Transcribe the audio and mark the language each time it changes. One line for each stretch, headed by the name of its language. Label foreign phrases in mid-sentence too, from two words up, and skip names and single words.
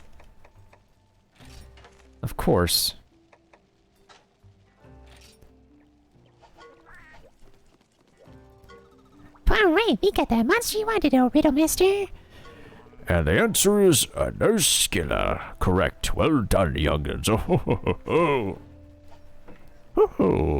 English: Of course. Alright, we got the monster you wanted, oh Riddle Master. And the answer is a nurse skiller. Correct. Well done, young'uns. Oh ho ho ho ho. Ho ho.